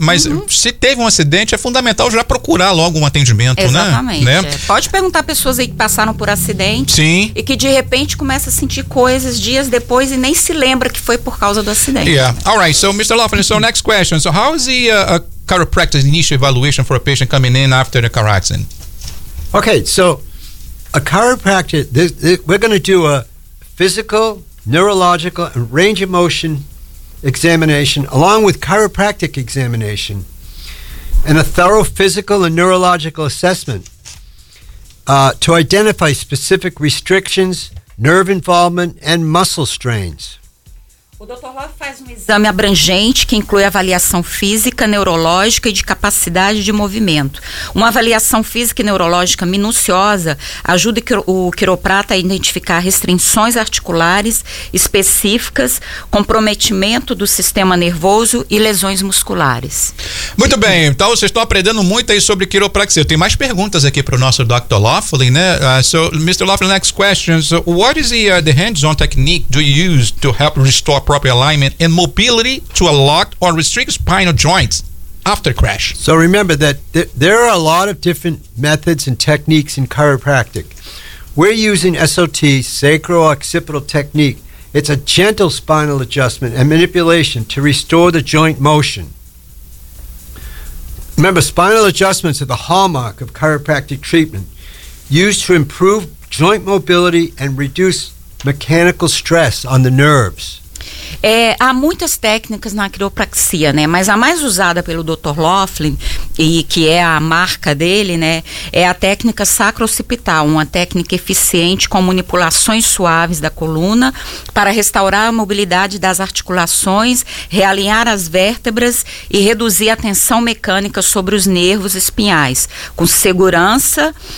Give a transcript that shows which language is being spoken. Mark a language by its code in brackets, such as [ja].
[pt] Mas se teve um acidente, é fundamental já procurar logo um atendimento. Exatamente. Né? Pode perguntar a pessoas aí que passaram por acidente. Sim. E que de repente começa a sentir coisas dias depois e nem se lembra que foi por causa do acidente. [en] Yeah. All right, so Mr. Laughlin, so next question. So how is the chiropractic initial evaluation for a patient coming in after the car accident? Okay, so a chiropractor, we're going to do a physical, neurological, and range of motion examination, along with chiropractic examination, and a thorough physical and neurological assessment to identify specific restrictions, nerve involvement, and muscle strains. [pt] O Dr. Love faz um exame abrangente que inclui avaliação física, neurológica e de capacidade de movimento. Uma avaliação física e neurológica minuciosa ajuda o quiroprata a identificar restrições articulares específicas, comprometimento do sistema nervoso e lesões musculares. Muito bem, então vocês estão aprendendo muito aí sobre quiropraxia. Eu tenho mais perguntas aqui para o nosso Dr. Laughlin, né? [en] So, Mr. Laughlin, next question. So, what is the hands-on technique do you use to help restore proper alignment and mobility to a locked or restricted spinal joints after crash? So remember that there are a lot of different methods and techniques in chiropractic. We're using SOT, sacro-occipital technique. It's a gentle spinal adjustment and manipulation to restore the joint motion. Remember, spinal adjustments are the hallmark of chiropractic treatment, used to improve joint mobility and reduce mechanical stress on the nerves. [pt] Há muitas técnicas na quiropraxia, né? Mas a mais usada pelo Dr. Laughlin, e que é a marca dele, né, é a técnica sacro-occipital, uma técnica eficiente com manipulações suaves da coluna para restaurar a mobilidade das articulações, realinhar as vértebras e reduzir a tensão mecânica sobre os nervos espinhais, com segurança.